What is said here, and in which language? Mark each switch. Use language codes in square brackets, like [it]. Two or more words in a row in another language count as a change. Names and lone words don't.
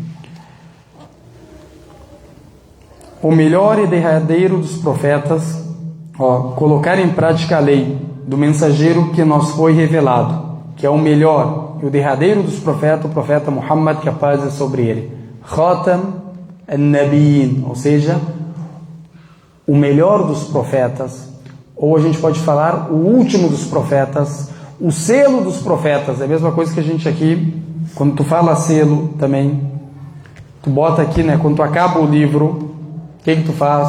[pt] O melhor e derradeiro dos profetas, colocar em prática a lei do mensageiro que nos foi revelado, que é o melhor e o derradeiro dos profetas, o profeta Muhammad, que a paz é sobre ele. [ar] خاتم النبيين, [pt] ou seja, o melhor dos profetas, ou a gente pode falar o último dos profetas, o selo dos profetas. É a mesma coisa que a gente aqui, quando tu fala selo também, tu bota aqui, né, quando tu acaba o livro, o que tu faz?